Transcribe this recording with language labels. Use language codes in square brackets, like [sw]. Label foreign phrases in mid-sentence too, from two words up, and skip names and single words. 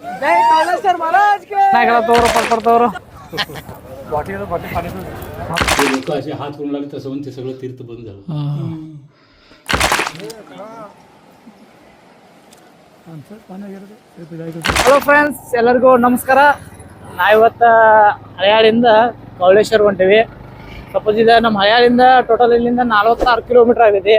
[mr] जय कालेश्वर महाराज के नाही करा तोवर पडतोवर लोक असे हात करून लागले तसं म्हणून ते सगळं तीर्थ बंद झालं. [en] Hello friends, [kn] ಎಲ್ಲರಿಗೂ ನಮಸ್ಕಾರ. ನಾವಿವತ್ತು ಹಳೆಯಾಳಿಂದ ಕವಳೇಶ್ವರ ಹೊಂಟೀವಿ. ಸಪೋಸ್ ಇದೆ ನಮ್ಮ ಹಳೆಯಾಳಿಂದ ಟೋಟಲ್ ಇಲ್ಲಿಂದ 46 ಕಿಲೋಮೀಟರ್ ಆಗೈತಿ.